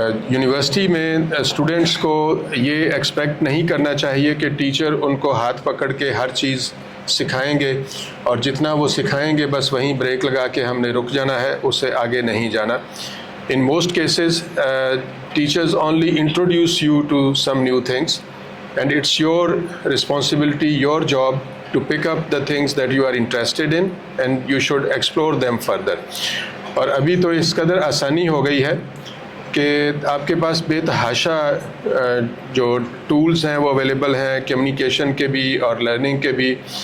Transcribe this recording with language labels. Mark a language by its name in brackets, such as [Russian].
[Urdu] University میں students کو یہ ایکسپیکٹ نہیں کرنا چاہیے کہ ٹیچر ان کو ہاتھ پکڑ کے ہر چیز سکھائیں گے اور جتنا وہ سکھائیں گے بس وہیں بریک لگا کے ہم نے رک جانا ہے, اس سے آگے نہیں جانا. [English] In most cases, teachers only introduce you to some new things, and it's your responsibility, your job to pick up the things that you are interested in, and you should explore them further. [Urdu] اور ابھی تو اس قدر آسانی ہو گئی ہے کہ آپ کے پاس بے تحاشا جو ٹولز ہیں وہ اویلیبل ہیں, کمیونیکیشن کے بھی اور لرننگ کے بھی.